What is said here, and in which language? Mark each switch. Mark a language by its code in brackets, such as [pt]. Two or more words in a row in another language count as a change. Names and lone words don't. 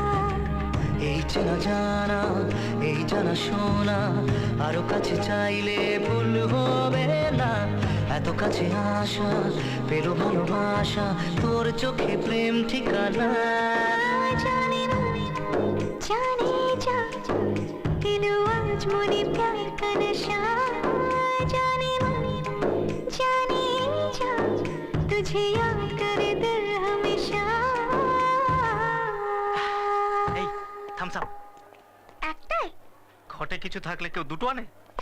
[bn] এই চেনা জানা এই জানা শোনা আরো কাছে চাইলে ভুল হবে না এত কাছে আসা পেলো ভালোবাসা তোর চোখে প্রেম ঠিকানা [hi] जाने मन जाने जा दिलो आज मोने प्यार का नशा जाने मन जाने जा तुझे याद करे दिल हमेशा [bn] এই থামস আপ। একটাই ঘটে কিছু থাকলে কেউ দুটো আনে?